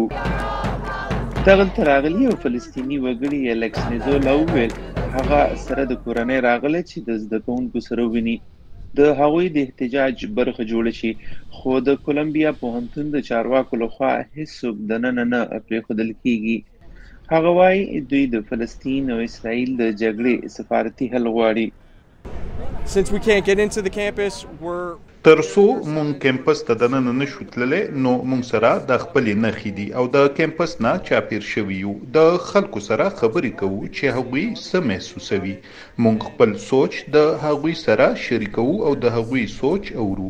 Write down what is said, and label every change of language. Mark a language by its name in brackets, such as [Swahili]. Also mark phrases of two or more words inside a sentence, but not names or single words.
[Pashto] دغلته راغلي یو فلسطیني وګړي الیکس نیزولا وویل هغه سره د کورنۍ راغلی چې د زده کوونکو سره وویني، د هغوی د احتجاج برخه جوړه شي، خو د کولمبیا پوهنتون د چارواکو لخوا هیڅوک دننه نه پرېښودل کیږي. هغه وایي دوی د فلسطین او اسرائیل د جګړې سفارتي حل غواړي. [English] Since we can't get into the campus, we're [Pashto] تر څو مونږ کیمپس ته دننه نشو تللی نو مونږ سره د خپلې نښې دي او د کیمپس نه چاپیر شوي یو. د خلکو سره خبرې کوو چې هغوی څه محسوسوي. مونږ خپل سوچ د هغوی سره شریکوو او د هغوی سوچ اورو.